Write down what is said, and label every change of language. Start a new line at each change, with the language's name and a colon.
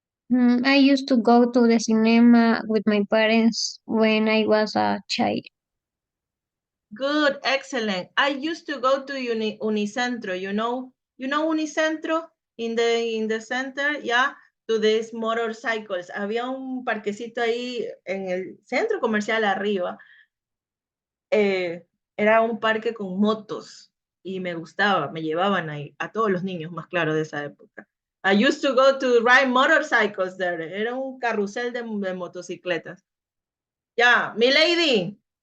English: I used to go to the cinema with my parents when I was a child. Good, excellent. I used to go to Unicentro, you know Unicentro in the center, yeah, to these motorcycles.
Spanish: Había un parquecito ahí en el centro comercial arriba. Era un parque con motos y me gustaba, me llevaban ahí, a todos los niños, más claro, de esa época.
English: I used to go to ride motorcycles there.
Spanish: Era un carrusel de motocicletas. Ya, mi lady.